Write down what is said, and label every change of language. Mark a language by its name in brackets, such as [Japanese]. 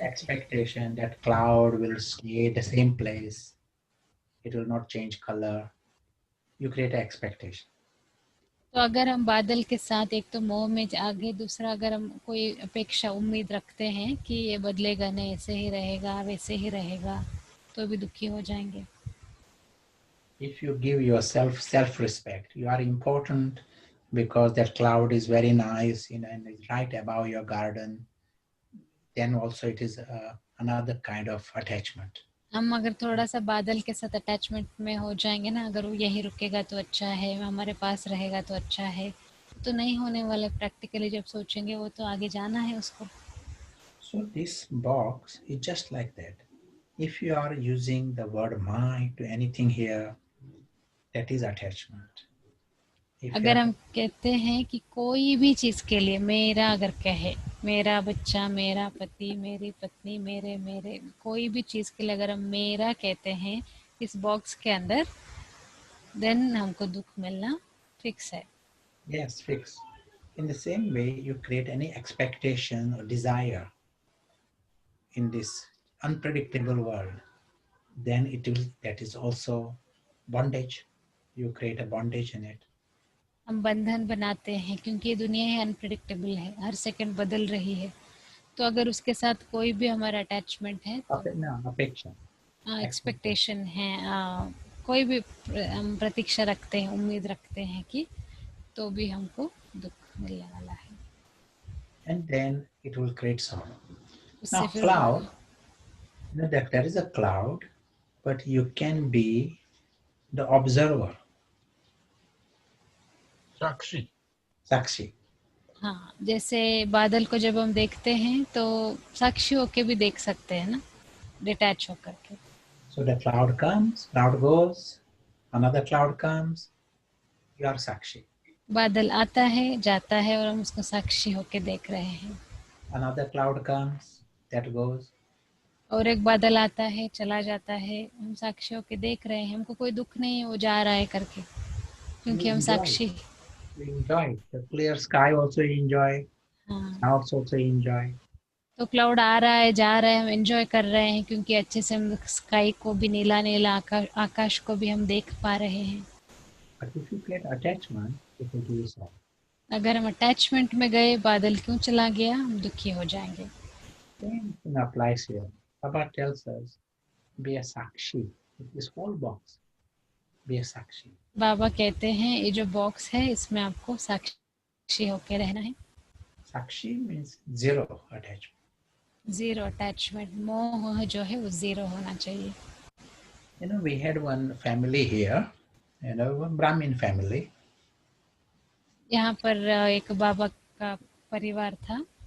[English] expectation that cloud will stay the same place, it will not change color, you create an expectation. [Hindi] तो अगर हम बादल के साथ एक तो मोह में आगे, दूसरा अगर हम कोई अपेक्षा उम्मीद रखते हैं कि ये बदलेगा नहीं, ऐसे ही रहेगा वैसे ही रहेगा, तो भी दुखी हो जाएंगे. [English] If you give yourself self-respect, you are important because that cloud is very nice, and it's right above your garden. Then also it is another kind of attachment. [Hindi] हम अगर थोड़ा सा बादल के साथ अटैचमेंट में हो जाएंगे ना, अगर वो यहीं रुकेगा तो अच्छा है, हमारे पास रहेगा तो अच्छा है, तो नहीं होने वाले. प्रैक्टिकली जब सोचेंगे वो तो आगे जाना है उसको. [English] So this box is just like that. If you are using the word my to anything here, that is attachment. If you [Hindi] अगर [English] are, [Hindi] हम कहते हैं कि कोई भी चीज के लिए मेरा, अगर कहे मेरा बच्चा, मेरा पति, मेरी पत्नी, मेरे मेरे कोई भी चीज के लिए अगर हम मेरा कहते हैं इस बॉक्स के अंदर, देन हमको दुख मिलना फिक्स है. [English] yes, fix. In the same way, you create any expectation or desire in this unpredictable world, then it will, that is also bondage. You create a bondage in it. [Hindi] हम बंधन बनाते हैं क्योंकि ये दुनिया है, अनप्रिडिक्टेबल है, हर सेकंड बदल रही है. तो अगर उसके साथ कोई भी हमारा अटैचमेंट है तो अपेक्षा, एक्सपेक्टेशन है, कोई भी हम प्रतीक्षा रखते हैं, उम्मीद रखते हैं कि, तो भी हमको दुख मिलने वाला है. [English] and then it will create sorrow. [Hindi] उससे [English] Now [Hindi] फिर [English] cloud, that there is a cloud, but you can be the observer, [Hindi] Sakshi. sakshi. हाँ, जैसे बादल को जब हम देखते हैं तो साक्षी होके भी देख सकते हैं ना, डिटैच होकर के. [English] So the cloud comes, cloud goes, another cloud comes, you are sakshi. [Hindi] बादल आता है, जाता है, और हम उसको साक्षी होके देख रहे हैं. [English] Another cloud comes, that goes. [Hindi] और एक बादल आता है, चला जाता है, हम साक्षी होके देख रहे हैं, हमको कोई दुख नहीं है वो जा रहा है करके, क्योंकि हम साक्षी. [English] You enjoy the clear sky, also you enjoy. [Hindi] हाँ, [English] Clouds also enjoy. [Hindi] तो क्लाउड आ रहा है, जा रहा है, हम एंजॉय कर रहे हैं क्योंकि अच्छे से हम स्काई को भी, नीला नीला आकाश को भी हम देख पा रहे हैं. [English] But if you get attachment, it will give you sorrow. [Hindi] अगर हम अटैचमेंट में गए, बादल क्यों चला गया, हम दुखी हो जाएंगे. [English] Same thing applies here. Baba tells us, be a sakshi. This whole box, be a sakshi. [Hindi] बाबा कहते हैं ये जो बॉक्स है इसमें आपको साक्षी होके रहना है. [English] Sakshi means zero attachment. [Hindi] Zero attachment, मोह जो है वो जीरो होना चाहिए. [English] We had one family here, one Brahmin family. [Hindi] यहाँ पर एक बाबा का परिवार था.